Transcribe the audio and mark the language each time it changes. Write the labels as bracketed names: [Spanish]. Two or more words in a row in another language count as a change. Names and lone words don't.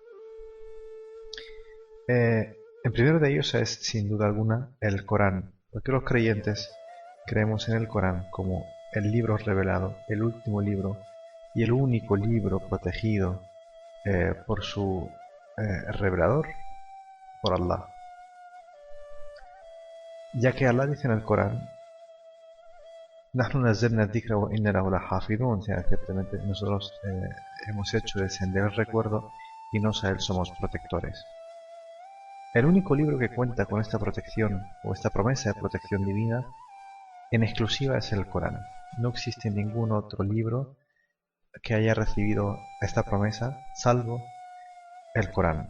[Spanish] El primero de ellos es, sin duda alguna, el Corán, porque los creyentes creemos en el Corán como el libro revelado, el último libro y el único libro protegido por su revelador, por Allah. Ya que Allah dice en el Corán: [Arabic] "نحن نزلنا الذكر وإنا له لحافظون", [Spanish] o sea, ciertamente nosotros hemos hecho descender el recuerdo y nos a él somos protectores. El único libro que cuenta con esta protección o esta promesa de protección divina en exclusiva es el Corán. No existe ningún otro libro que haya recibido esta promesa salvo el Corán.